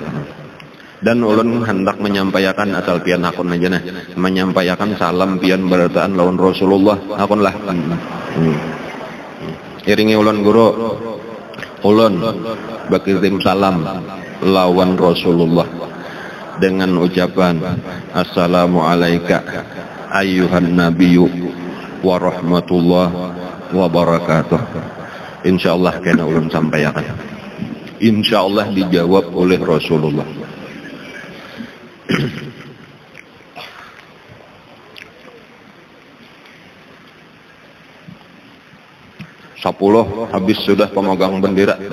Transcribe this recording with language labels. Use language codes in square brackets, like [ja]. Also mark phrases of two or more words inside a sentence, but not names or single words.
[bjn] Dan ulun hendak menyampaikan asal pian hakun aja nah, menyampaikan salam pian barataan lawan Rasulullah hakun lah. Iringi ulun guru, ulun berkirim salam lawan Rasulullah dengan ucapan [ar] السلام عليكم أيها النبي ورحمة الله وبركاته. [bjn] Insyaallah kena ulun sampaikan. Insyaallah dijawab oleh Rasulullah. 10 habis sudah pemegang bendera.